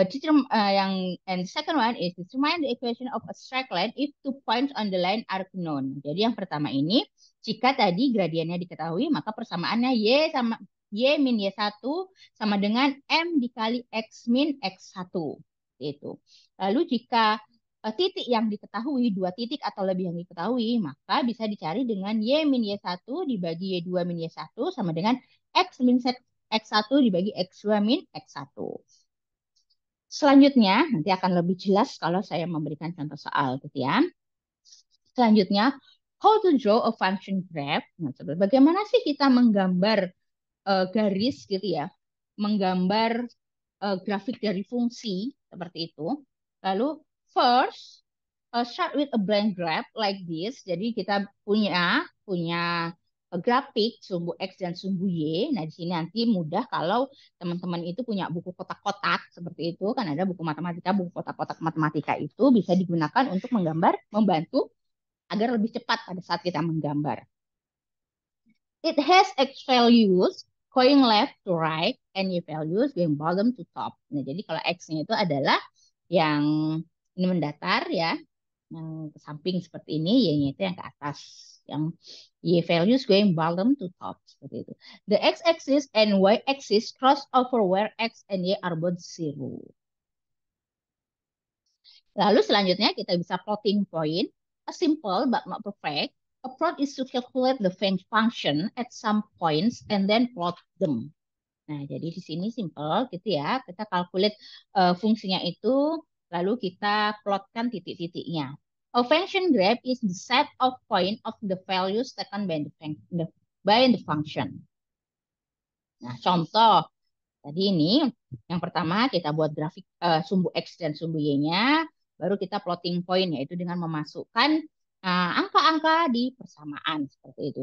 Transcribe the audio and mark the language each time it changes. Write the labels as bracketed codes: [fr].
[en] And second one is determine the equation of a straight line if two points on the line are known. [id] Jadi yang pertama ini, jika tadi gradiennya diketahui, maka persamaannya y min y1 sama dengan m dikali x min x1. Itu. Lalu jika titik yang diketahui, 2 titik atau lebih yang diketahui, maka bisa dicari dengan y min y1 dibagi y2 min y1 sama dengan x min x1 dibagi x2 min x1. Selanjutnya, nanti akan lebih jelas kalau saya memberikan contoh soal gitu ya. Selanjutnya, [en] how to draw a function graph. [id] Nah, bagaimana sih kita menggambar garis gitu ya, menggambar grafik dari fungsi seperti itu. [en] Lalu first start with a blank graph like this. [id] Jadi kita punya grafik sumbu X dan sumbu Y. Nah, di sini nanti mudah kalau teman-teman itu punya buku kotak-kotak seperti itu. Kan ada buku matematika, buku kotak-kotak matematika itu bisa digunakan untuk menggambar, membantu agar lebih cepat pada saat kita menggambar. [en] It has X values going left to right and Y values going bottom to top. [id] Nah, jadi kalau X-nya itu adalah yang ini mendatar ya, yang ke samping seperti ini, Y-nya itu yang ke atas. Yang [en] Y values going bottom to top [id] seperti itu. [en] The X-axis and Y-axis cross over where X and Y are both zero. [id] Lalu selanjutnya kita bisa plotting point. [en] A simple but not perfect approach is to calculate the function at some points and then plot them. [id] Nah, jadi di sini simple gitu ya. Kita calculate fungsinya itu, lalu kita plotkan titik-titiknya. [en] A function graph is the set of point of the values taken by the function. [id] Nah, contoh tadi ini yang pertama kita buat grafik sumbu X dan sumbu Y-nya, baru kita plotting point yaitu dengan memasukkan angka-angka di persamaan seperti itu.